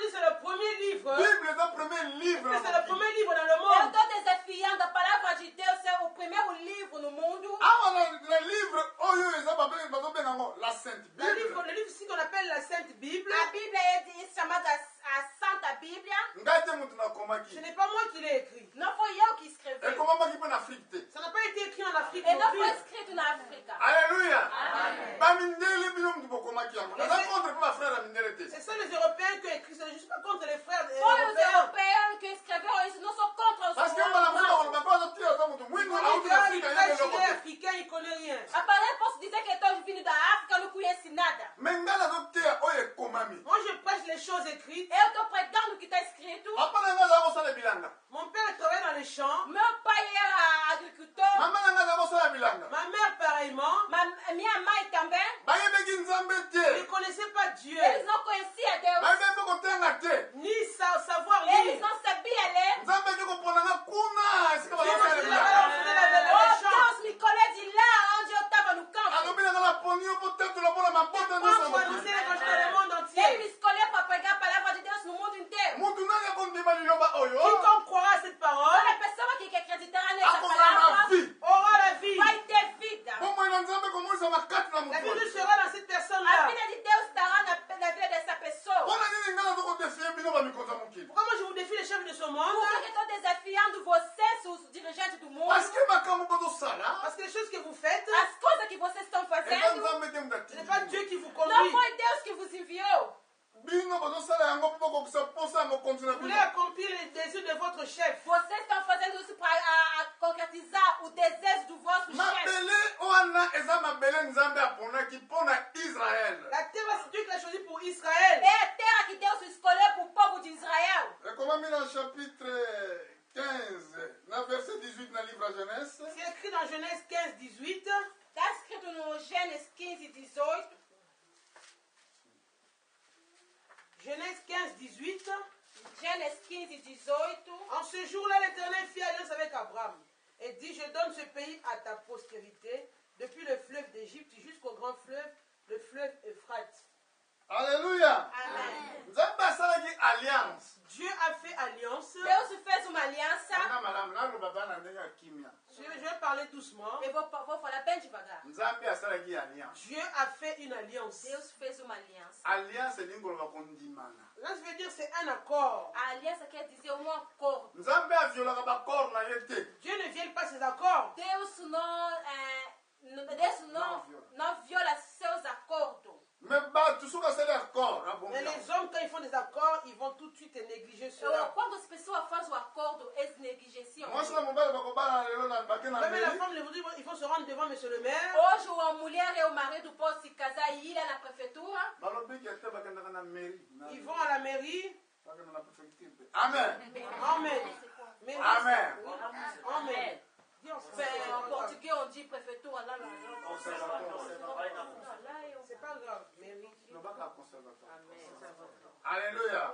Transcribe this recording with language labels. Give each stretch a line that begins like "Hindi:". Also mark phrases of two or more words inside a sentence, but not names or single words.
French: le premier livre. Bible est le premier livre. C'est le premier livre dans le
Portuguese: Eu
French: monde.
Portuguese: estou desafiando a palavra de Deus é o primeiro livro no mundo.
French: Ah, le livre, oh, la Sainte Bible. Le livre ici qu'on appelle la Sainte Bible.
Portuguese: A Bíblia é chamada a Santa Bíblia.
French: Ce n'est pas moi qui l'ai écrit.
Portuguese: Não foi eu que escrevi.
French: Ça n'a pas été écrit en Afrique.
Portuguese: E
French: non
Portuguese: não
French: plus.
Portuguese: foi escrito na África.
French: Alléluia. C'est ça les Européens qui ont écrit. Je ne suis pas contre les frères
Portuguese: Foi os
French: européens.
Portuguese: europeus que escreveram isso. Não sou contra os
French: Parce que
Portuguese: europeus.
French: Il est africain, il ne connaît rien.
Portuguese: Apesar, posso dizer que estou vindo da África, eu não conheço nada.
French: Moi, je prêche les choses écrites.
Portuguese: Eu estou pregando o que está escrito.
French: Mon père travaille dans les champs.
Portuguese: Meu pai era agricultor.
French: Ma mère, pareillement.
Portuguese: Minha mãe também.
French: Ils ne connaissaient pas Dieu.
Portuguese: Eles não conheciam Deus.
French: Ni savoir
Portuguese: Eles
French: lire.
Portuguese: não sabiam ler. Oh, Deus me colheu de lá onde eu estava no campo.
French: Quand je dans le monde
Portuguese: Ele
French: entier.
Portuguese: me escolheu para pregar a palavra de Deus no mundo inteiro.
French: Quiconque croira à cette parole
Portuguese: Toda pessoa que acreditará nessa palavra
French: aura la vie.
Portuguese: vai ter vida.
French: La vie de sera dans cette
Portuguese: A
French: personne-là.
Portuguese: vida de Deus estará na vida dessa pessoa.
French: Pourquoi moi je vous défie les chefs de ce monde?
Portuguese: Por que eu estou desafiando vocês, os dirigentes do mundo?
French: Parce que Parce que les choses que vous faites,
Portuguese: As coisas que vocês estão fazendo,
French: ce n'est pas Dieu qui vous
Portuguese: não
French: conduit.
Portuguese: foi Deus que vos enviou.
French: Vous voulez accomplir les désirs de votre chef.
Portuguese: Vocês estão fazendo isso para concretizar o desejo do vosso chefe.
French: La terre, c'est Dieu qui l'a choisi pour Israël.
Portuguese: É a terra que Deus escolheu para o povo de Israel.
French: Chapitre 15, dans verset 18 dans le livre de Genèse. C'est écrit dans Genèse 15, 18.
Portuguese: Está escrito no Gênesis 15, 18.
French: Genèse 15, 18.
Portuguese: Gênesis 15, 18.
French: En ce jour-là, l'Éternel fit alliance avec Abraham et dit, je donne ce pays à ta postérité, depuis le fleuve d'Égypte jusqu'au grand fleuve, le fleuve Euphrate. Alléluia.
Portuguese: Amém.
French: Alliance. Dieu a fait alliance.
Portuguese: Deus fez uma aliança.
French: Je vais parler doucement.
Portuguese: Eu vou falar bem devagar.
French: Dieu a fait une alliance.
Portuguese: Deus fez uma aliança.
French: Alliance est Là, je veux dire, c'est un accord.
Portuguese: A aliança quer dizer acordo.
French: Dieu ne viole pas ses accords.
Portuguese: Deus não viola seus acordos.
French: Mais les hommes, quand ils font des accords, ils vont tout de suite négliger cela.
Portuguese: Quando as pessoas fazem o acordo, eles negligenciam.
French: Même la femme, il faut se rendre devant monsieur le maire.
Portuguese: Hoje, a mulher e o marido podem se casar e ir lá na prefeitura.
French: Ils vont à la mairie. Amen. Amen. Amen. Amen. En portugais, on dit prefeitura. Là, c'est pas grave. Mairie. Alléluia.